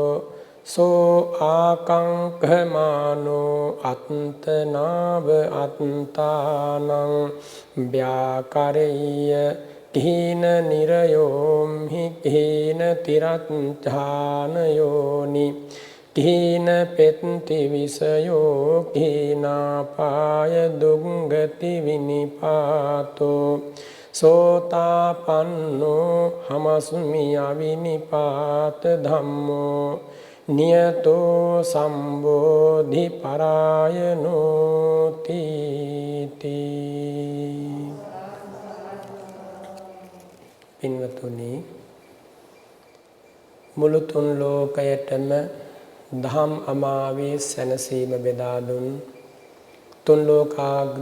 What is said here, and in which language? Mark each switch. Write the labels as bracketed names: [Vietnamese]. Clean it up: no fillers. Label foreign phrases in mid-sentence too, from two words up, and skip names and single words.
[Pali] සෝ ආකංකමානෝ අත්තනාව අත්තානං ව්‍යාකරෙය්‍ය කීන නිරයෝම්හි කීන තිරච්ඡානයෝනි කීන පෙත්ති විසයෝ කීනාපාය දුංගති විනිපාතෝ සෝතාපන්නෝ හමස්මි අවිනිපාත ධම්මෝ නියතෝ සම්බෝධි පරායනෝ තීති. [Sinhala] පින්වතුනි, මුළු තුන් ලෝකයටම දහම් අමාවේ සැනසීම බෙදා දුන් තුන් ලෝකාග්‍ර